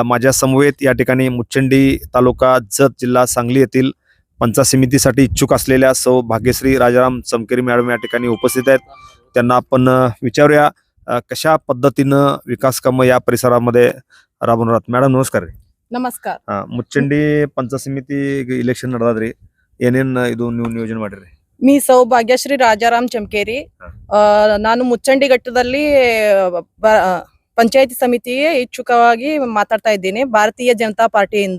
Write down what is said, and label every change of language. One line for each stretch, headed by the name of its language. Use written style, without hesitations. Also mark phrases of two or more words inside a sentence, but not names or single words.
Marathi: माझ्या समवेत या ठिकाणी मुचंडी तालुका जत जिल्हा सांगली येथील पंचायत समितीसाठी इच्छुक असलेल्या सौ भाग्यश्री राजाराम चमकेरी मॅडम या ठिकाणी उपस्थित आहेत. त्यांना आपण विचारूया कशा पद्धतीनं विकास कामं या परिसरामध्ये राबवणार आहात. मॅडम नमस्कार.
Kannada: ನಮಸ್ಕಾರ. ಮುಚ್ಚಂಡಿ ಪಂಚಾಯತ್ ಸಮಿತಿ ಇಲೆಕ್ಷನ್ ನಡೆದ್ರಿ, ಏನೇನ್ ಇದು ನೀವು ನಿಯೋಜನೆ ಮಾಡಿರಿ? ಮೀ ಸೌ ಭಾಗ್ಯಶ್ರೀ ರಾಜಾರಾಮ್ ಚಮಕೇರಿ. ನಾನು ಮುಚ್ಚಂಡಿ ಘಟ್ಟದಲ್ಲಿ ಪಂಚಾಯತಿ ಸಮಿತಿಗೆ ಇಚ್ಛುಕವಾಗಿ ಮಾತಾಡ್ತಾ ಇದ್ದೀನಿ ಭಾರತೀಯ ಜನತಾ ಪಾರ್ಟಿಯಿಂದ.